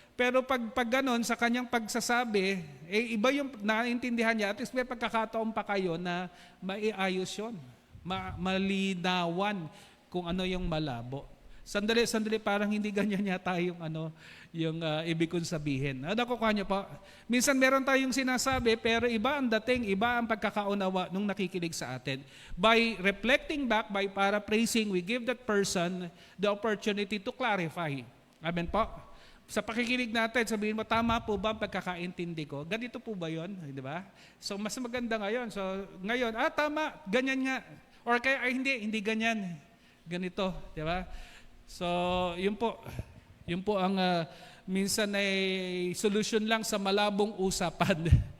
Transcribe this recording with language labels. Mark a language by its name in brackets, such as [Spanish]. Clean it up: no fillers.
[Filipino] Pero pag gano'n, sa kanyang pagsasabi, iba yung naiintindihan niya, at least may pagkakataon pa kayo na maiayos yun. Malinawan kung ano yung malabo. Sandali, parang hindi ganyan yata yung ibig kong sabihin. Nakukuha niyo po? Minsan meron tayong sinasabi, pero iba ang dating, iba ang pagkakaunawa nung nakikinig sa atin. [English] By reflecting back, by paraphrasing, we give that person the opportunity to clarify. [Filipino] Amen po? Sa pakikinig natin, sabihin mo, tama po ba ang pagkakaintindi ko? Ganito po ba yun? Di ba? So, mas maganda ngayon. So, ngayon, tama, ganyan nga. Or kaya, hindi ganyan. Ganito, di ba? So, yun po ang minsan ay solution lang sa malabong usapan.